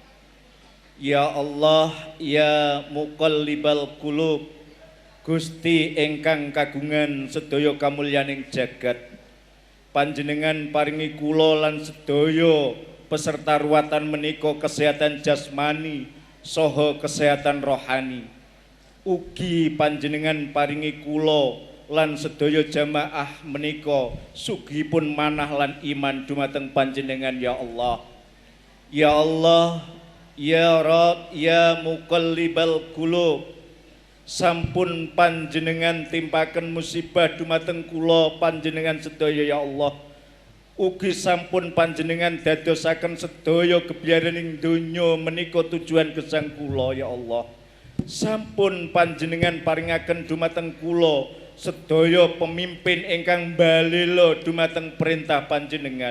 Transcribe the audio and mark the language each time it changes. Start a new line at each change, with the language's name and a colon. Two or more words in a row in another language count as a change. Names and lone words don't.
Arabic: يا الله يا مقلب القلوب,
Javanese: Gusti ingkang kagungan sedaya kamulyaning jagat, panjenengan paringi kula lan sedaya peserta ruwatan menika kesehatan jasmani saha kesehatan rohani. Ugi panjenengan paringi kula lan sedaya jamaah menika sugihipun manah lan iman dumateng panjenengan ya Allah.
Arabic: يا الله يا رب يا مقلب القلوب,
Javanese: sampun panjenengan timpaken musibah dumateng kula panjenengan sedaya ya Allah. Ugi sampun panjenengan dadosaken sedaya gebyaraning donya menika tujuan gesang kula ya Allah. Sampun panjenengan paringaken dumateng kula sedaya pemimpin ingkang balela dumateng perintah panjenengan.